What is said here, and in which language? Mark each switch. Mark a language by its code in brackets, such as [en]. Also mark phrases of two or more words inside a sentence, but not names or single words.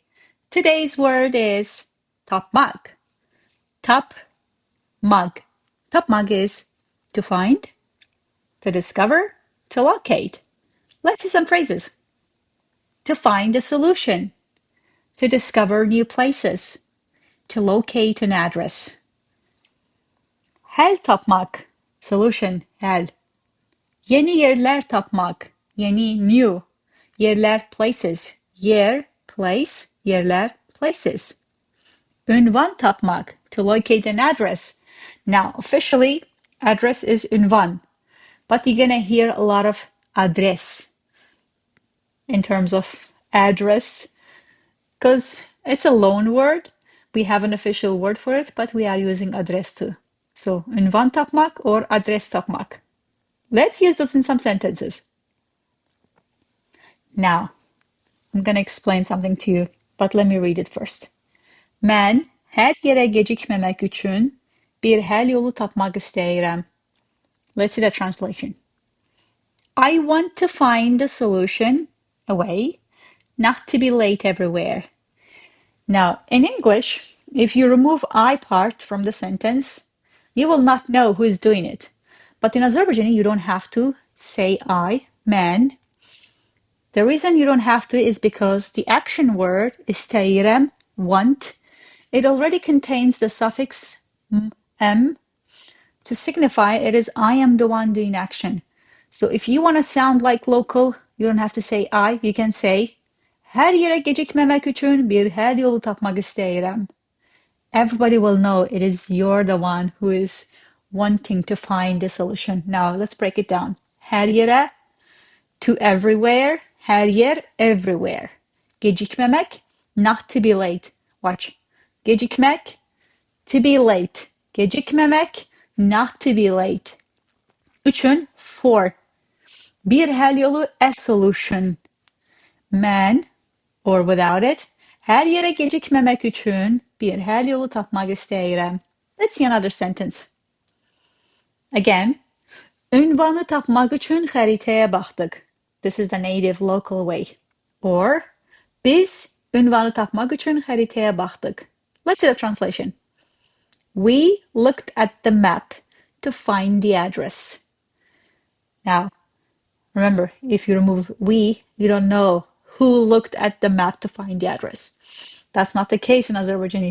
[en] Today's word is Tapmaq. Tapmaq. Tapmaq is to find, to discover, to locate. Let's see some phrases. To find a solution, to discover new places, to locate an address. [az] Həll tapmaq, solution, həll. Yeni yerlər tapmaq, yeni new. Yerlər places, yer, place, yerlər places. Ünvan tapmaq, [en] to locate an address. Now, officially, address is ünvan, but you're gonna hear a lot of adres in terms of address, because it's a loan word. We have an official word for it, but we are using adres too. So, [az] ünvan tapmaq or adres tapmaq. [en] Let's use this in some sentences. Now, I'm gonna explain something to you, but let me read it first. [az] Mən hər yerə gecikməmək üçün bir həll yolu tapmaq istəyirəm. [en] Let's see the translation. I want to find a solution, a way, not to be late everywhere. Now, in English, if you remove I part from the sentence, you will not know who is doing it. But in Azerbaijani, you don't have to say I, mən. The reason you don't have to is because the action word, istəyirəm, want, it already contains the suffix m to signify it is I am the one doing action. So if you want to sound like local, you don't have to say I, you can say [az] hər yerə gecikməmək üçün bir həll yolu tapmaq istəyirəm. [en] Everybody will know it is you're the one who is wanting to find a solution. Now let's break it down. [az] Hər yerə, [en] to everywhere, [az] hər yer, [en] everywhere. Gecikməmək, not to be late. Watch. Gecikmək, to be late. Gecikməmək, not to be late. [az] Üçün, for. Bir həll yolu, [en] a solution. Mən, or without it, [az] hər yerə gecikməmək üçün bir həll yolu tapmaq istəyirəm. [en] Let's see another sentence. Again, [az] ünvanı tapmaq üçün xəritəyə baxdıq. [en] This is the native local way. Or, [az] biz ünvanı tapmaq üçün xəritəyə baxdıq. [en] Let's see the translation. We looked at the map to find the address. Now, remember, if you remove we, you don't know who looked at the map to find the address. That's not the case in Azerbaijani.